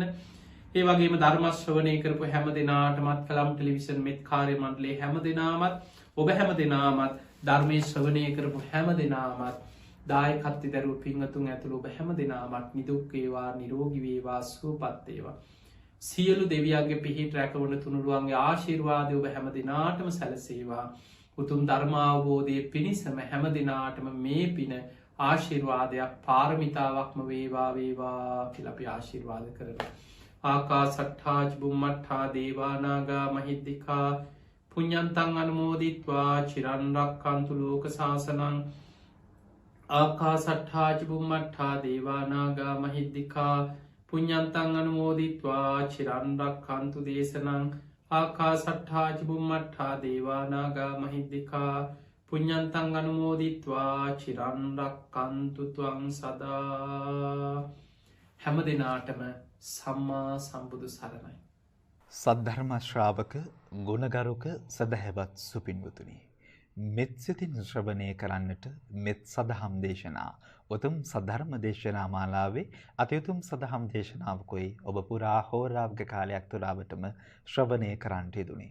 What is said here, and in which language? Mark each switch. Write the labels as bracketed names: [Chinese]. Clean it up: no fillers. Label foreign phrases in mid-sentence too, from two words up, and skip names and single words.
[Sinhala] ඒ වගේම ධර්මශ්‍රවනය කරපු හැම දෙනාටමත් කළම් ටෙලිවිෂන් මෙත් කාරය මණ්ඩලේ හැම දෙනාමත් ඔබ හැම දෙනාමත් ධර්මය ශ්‍රවනය කරපු හැම දෙනාමත් දායකත්ති දැරුව පිංහතුන් ඇතුළ ඔබ හැම දෙනාමත් නිදුක්කේවා නිරෝගිවේවා සූපත්තේවා. සියලු දෙවියන්ගේ පිහිට රැකවන තුනුරුවන්ගේ ආශිර්වාදය ඔබ හැම දෙනාටම සැලසේවා. උතුම් ධර්මාවබෝධය පිණිසම හැම දෙනාටම මේ පින ආශිර්වාදයක් පාරමිතාවක්ම වේවා වේවා කියලපි ආශිර්වාද කරනවා. [Pali] ආකා සට්ඨාජ බුම්මට්ඨා දේවානාගා මහිද්දිකා පුඤ්ඤන්තං අනුමෝදිත්වා චිරන්රක්කන්තු ලෝක සාසනං ආකා සට්ඨාජ බුම්මට්ඨා දේවානාගා මහිද්දිකා පුඤ්ඤන්තං අනුමෝදිත්වා චිරන්රක්කන්තු දේශනං ආකා සට්ඨාජ බුම්මට්ඨා දේවානාගා මහිද්දිකා පුඤ්ඤන්තං අනුමෝදිත්වා චිරන්රක්කන්තු ත්වං සදා. [Sinhala] හැම දෙනාටම සම්මා සම්බුදු සරණයි. සද්ධර්ම ශ්‍රාවක ගුණගරුක සදහැවත් සුපින්වතුනි, මෙත් සිතින් ශ්‍රවණය කරන්නට මෙත් සදහම් දේශනා උතුම් සද්ධර්ම දේශනා මාලාවේ අතිඋතුම් සදහම් දේශනාවකයි ඔබ පුරා හෝරාවක කාලයක් තුරාවටම ශ්‍රවණය කරන්නට යෙදුනේ.